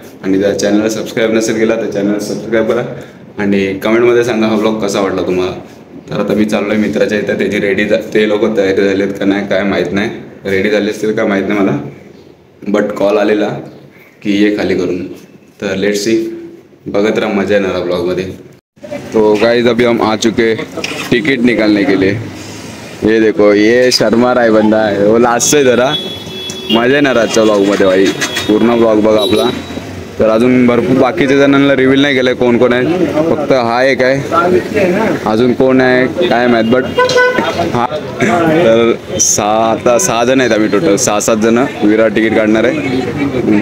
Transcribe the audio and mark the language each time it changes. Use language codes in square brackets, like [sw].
[mr] आणि जर चॅनलला सबस्क्राईब नसेल केला तर चॅनलला सबस्क्राईब करा आणि कमेंटमध्ये सांगा हा व्लॉग कसा वाटला तुम्हाला. तर आता मी चाललो आहे मित्राच्या इथं. त्याची ते लोक तयारी झालेत का नाही काय माहीत नाही. रेडी झाले असतील का माहीत नाही मला, बट कॉल आलेला की ये खाली करून. तर लेट्स सी, बघत राहा, मजा येणार ब्लॉगमध्ये. [hi] तो गाइस अभी हम आ चुके टिकट निकालने के लिए. ये देखो ये शर्मा राय बंदा है, वो लास्ट से जरा [mr] मजा येणार आजच्या ब्लॉगमध्ये भाई. पूर्ण ब्लॉग बघा आपला. तर अजून भरपूर बाकीच्या जणांना रिव्हील नाही केलं कोण कोण आहे, फक्त हा एक आहे. अजून कोण आहे काय माहीत, बट हा. तर आता 6 जण आहेत आम्ही, टोटल 6-7 जण विराट तिकीट काढणार आहे.